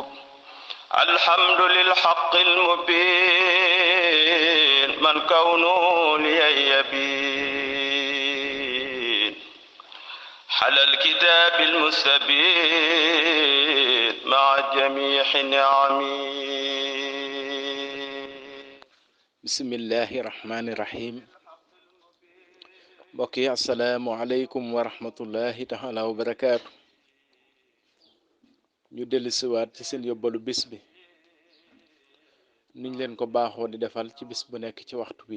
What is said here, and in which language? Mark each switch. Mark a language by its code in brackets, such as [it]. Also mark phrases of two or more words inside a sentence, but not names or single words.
[ar] الحمد للحق المبين من كونه لي يبين. حل الكتاب المستبين مع جميع نعمه. بسم الله الرحمن الرحيم. [wo] mbokk yi [ar] السلام عليكم ورحمة الله تعالى وبركاته. [wo] ñu dellu siwaat ci seen yóbbalu bis bi niñ leen ko baaxoo di defal ci bis bu nekk ci waxtu bi.